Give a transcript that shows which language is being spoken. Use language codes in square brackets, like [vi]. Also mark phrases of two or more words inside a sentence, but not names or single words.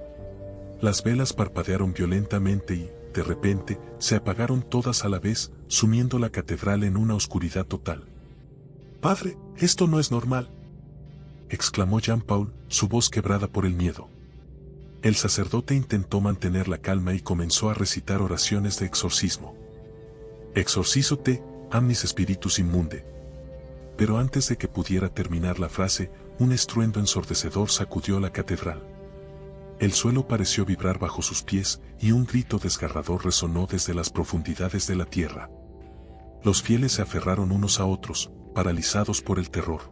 [es] Las velas parpadearon violentamente y, de repente, se apagaron todas a la vez, sumiendo la catedral en una oscuridad total. «Padre, esto no es normal», exclamó Jean-Paul, su voz quebrada por el miedo. El sacerdote intentó mantener la calma y comenzó a recitar oraciones de exorcismo. [la] «Exorcízote, amnis spiritus immunde». [es] Pero antes de que pudiera terminar la frase, un estruendo ensordecedor sacudió la catedral. El suelo pareció vibrar bajo sus pies y un grito desgarrador resonó desde las profundidades de la tierra. Los fieles se aferraron unos a otros, paralizados por el terror.